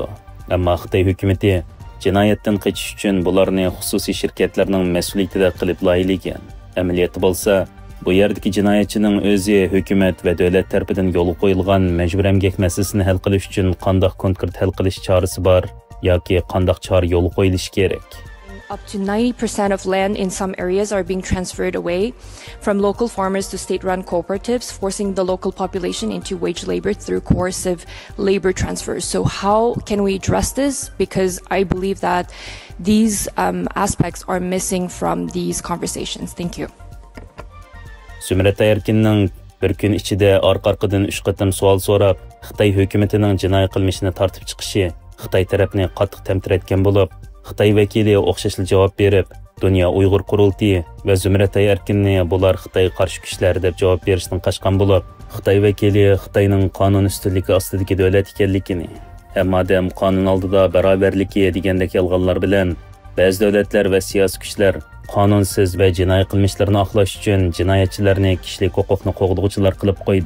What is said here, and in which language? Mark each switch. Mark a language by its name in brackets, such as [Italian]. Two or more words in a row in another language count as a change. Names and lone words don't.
[Uzbek] Ammo Xitoy hukumatı jinoyatdan qochish uchun bularni xususiy shirkatlarning mas'uliyatida qilib loyihlagan. Amaliyotda bo'lsa, bu yerdagi jinoyatchining o'zi hukumat va davlat tomonidan yo'l qo'yilgan majbur emgak masalasini hal qilish uchun qanday konkret hal qilish chorasi bor yoki qanday chora yo'l qo'yilishi kerak. [English] Up to 90% of land in some areas are being transferred away from local farmers to state-run cooperatives, forcing the local population into wage labor through coercive labor transfers. So how can we address this? Because I believe that these aspects are missing from these conversations. Thank you. [Uzbek] Zumratay Erkinning bir kun ichida orqa-orqadan 3 qatim savol so'rab, Xitoy hukumatining jinoiy qilmishini tortib chiqishi Xitoy tarafini qattiq tamtiratgan bo'lib, Xitoy vakili o'xshashli javob berib, Dunyo Uyg'ur qurultiyi va Zumratay Erkinni bular Xitoy qarshi kuchlar deb javob berishdan qochgan bo'lib, Xitoy vakili Xitoyning qonun ustunligi ostidagi davlat ekanligini, hamma odam qonun oldida barobarligi degandek yolg'onlar bilan ba'zi davlatlar va siyosiy kuchlar qonunsiz va jinoiy qilmishlarni oqlash uchun jinoyatchilarni kishilik huquqni qo'g'duvchilar qilib qo'ydi.